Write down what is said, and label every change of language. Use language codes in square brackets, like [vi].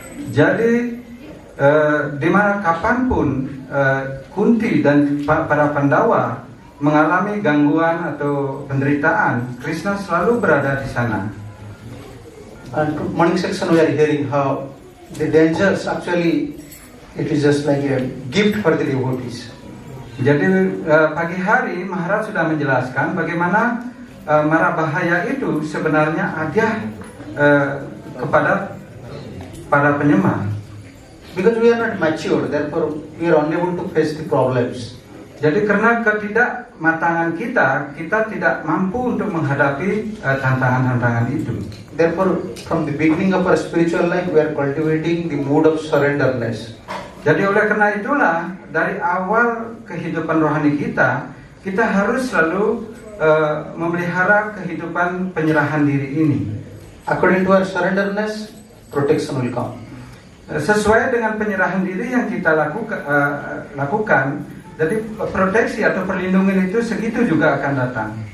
[id] Jadi di mana kapanpun Kunti dan para Pandawa mengalami gangguan atau penderitaan, Krishna selalu berada di sana. [en] And morning section we are hearing how the dangers actually it is just like a gift for the devotees. [id] Jadi pagi hari Maharaj sudah menjelaskan bagaimana mara bahaya itu sebenarnya hadiah kepada para penyembah. [en] Because we are not mature, therefore we are unable to face the problems. [id] Jadi karena ketidakmatangan kita tidak mampu untuk menghadapi tantangan-tantangan itu. [en] Therefore, from the beginning of our spiritual life, we are cultivating the mood of surrenderness. [id] Jadi oleh karena itulah dari awal kehidupan rohani kita harus selalu memelihara kehidupan penyerahan diri ini. [en] According to our surrenderness, protection will come. [id] Sesuai dengan penyerahan diri yang kita lakukan, jadi proteksi atau perlindungan itu segitu juga akan datang.